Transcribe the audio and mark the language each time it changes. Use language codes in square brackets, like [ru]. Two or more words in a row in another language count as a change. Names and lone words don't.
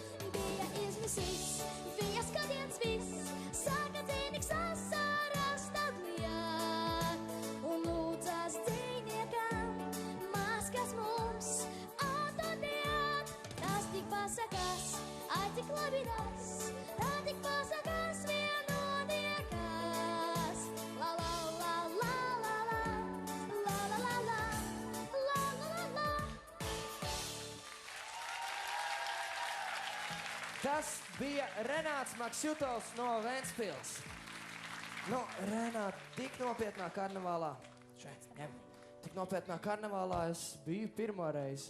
[lv] Bija izmisīs, viņa skatiens viss, sāka dzejnieks asaras tad liet. Un lūdzās dzejniekam maskas mums atdodiet. Tas tik pasakās, ai cik labi tas, tā tik pasakās vienodiekas. La la la la la la, la la la la, la la la la. Tas bija Renāts Maks Jūtovs no Ventspils. Nu, Renāt, tik nopietnā karnevālā. Šeit, ņem. Tik nopietnā karnevālā es biju pirmo reizi.